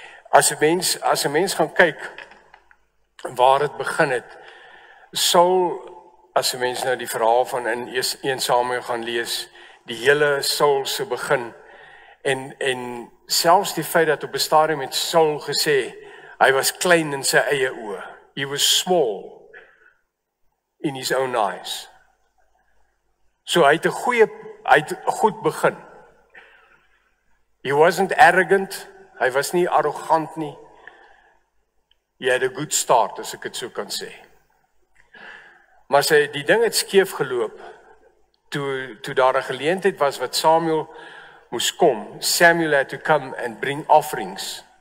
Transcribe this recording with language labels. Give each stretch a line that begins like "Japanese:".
Afrikaans: As 'n mens gaan kyk waar het begin het, Saul, as 'n mens nou die verhaal van in 1 Samuel gaan lees, die hele Saul se begin, en selfs die feit dat op 'n stadium het Saul gesê, hy was klein in sy eie oë.
English: He was small in his own eyes.
Afrikaans: So hy het goed begin.
English: He wasn't arrogant,
Afrikaans: hy was nie arrogant nie.
English: He had a good start,
Afrikaans: as ek dit so kan sê. Maar die ding het skeef geloop, toe daar 'n geleentheid was wat Samuel moes kom.
English: Samuel had to come and bring offerings.